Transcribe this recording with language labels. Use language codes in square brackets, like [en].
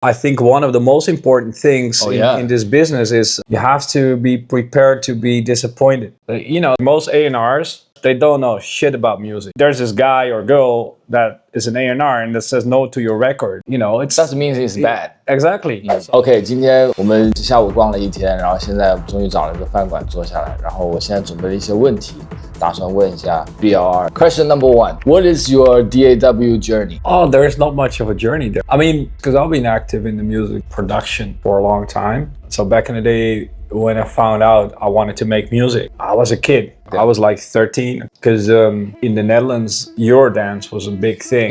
[en] I think one of the most important things in this business is you have to be prepared to be disappointed. You know, most A&Rs, they don't know shit about music. There's this guy or girl that is an A&R and that says no to your record. You know, it doesn't mean it's bad. Exactly. [zh] OK， 今天我们下午逛了一天，然后现在终于找了一个饭馆坐下来，然后我现在准备了一些问题，打算问一下 BLR. [en] Question number one: What is your DAW journey? Oh, there's not much of a journey there. I mean, because I've been active in the music production for a long time. So back in the day, when I found out I wanted to make music, I was a kid. I was like 13 because in the Netherlands, Eurodance was a big thing.